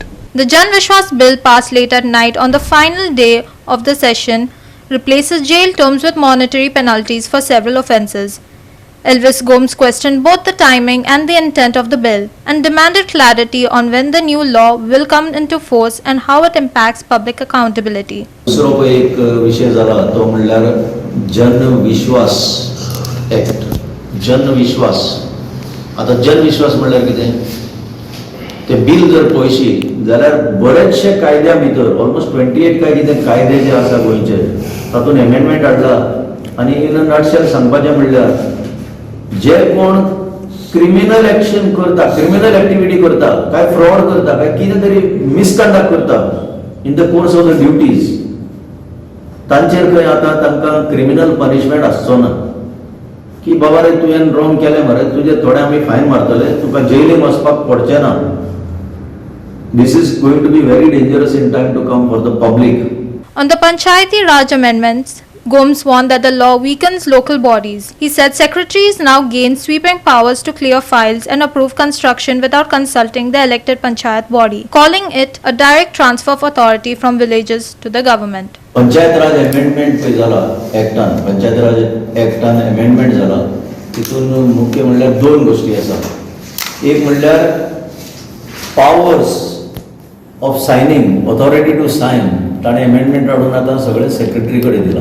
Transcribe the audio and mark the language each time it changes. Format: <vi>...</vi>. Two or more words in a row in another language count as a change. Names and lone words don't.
<en>The Jan Vishwas bill passed late at night on the final day of the session replaces jail terms with monetary penalties for several offences. Elvis Gomes questioned both the timing and the intent of the bill and demanded clarity on when the new law will come into force and how it impacts public accountability.</en> <kok>दुसरो एक विषय झाला तो म्हणल्यार जन विश्वास ऍक्ट. जन विश्वास, आता जन विश्वास म्हणल्यार कितें, ते बिल जर पळयशी जाल्यार बरेचशे कायद्या भितर ऑलमोस्ट 28 काय कितें कायदे जे आसा गोंयचे तातूंत एमेंडमेंट हाडला. आनी</kok> <en>in a nutshell</en> <kok>सांगपाचें म्हणल्यार जे कोण</kok> <en>criminal action</en> <kok>करता,</kok> <en>criminal activity</en> <kok>करता, काय फ्रॉड करता, काय कितें तरी मिसकंडक्ट करता</kok> <en>in the course of the duties,</en> <kok>तांचेर खंय आतां तांकां</kok> <en>criminal punishment</en> <kok>आसचो ना. की बाबा रे तुवें रॉंग केलें मरे, तुजे थोडे आमी फायन मारतले, तुका जेलीन वचपाक पडचें ना.</kok> <en>This is going to be very dangerous in time to come for the public. On the Panchayati Raj amendments, Gomes warned that the law weakens local bodies. He said secretaries now gain sweeping powers to clear files and approve construction without consulting the elected panchayat body, calling it a direct transfer of authority from villages to the government.</en> <kok>पंचायत राज अमेंडमेंट पळय जाला एक्टान, पंचायत राज एक्टान अमेंडमेंट जाला. तितून मुख्य म्हणल्यार दोन गोष्टी आसा. एक म्हणल्यार</kok> <en>powers of signing, authority to sign,</en> <kok>ताणें अमेंडमेंट हाडून आतां सगळे सेक्रेटरी कडेन दिला.</kok>